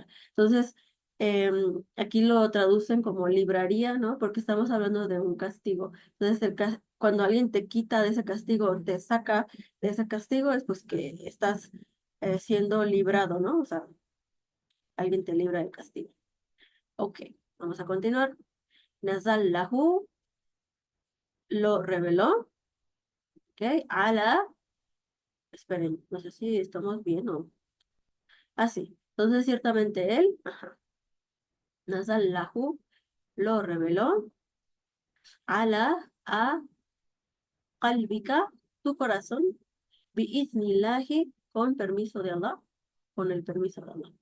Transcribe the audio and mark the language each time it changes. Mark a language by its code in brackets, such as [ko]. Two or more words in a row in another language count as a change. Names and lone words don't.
[es] Entonces, aquí lo traducen como libraría, ¿no? Porque estamos hablando de un castigo. Entonces, cuando alguien te quita de ese castigo, te saca de ese castigo, es pues que estás siendo librado, ¿no? O sea, alguien te libra del castigo. Ok, vamos a continuar. [ar] نزل له, [es] lo reveló, ¿ok? Ala, esperen, no sé si estamos bien o... Ah, sí. Entonces, ciertamente él, ajá, [ar] نزل له, [es] lo reveló, ala, a qalbika, tu corazón, biiznillahi, con permiso de Allah, con el permiso de Allah.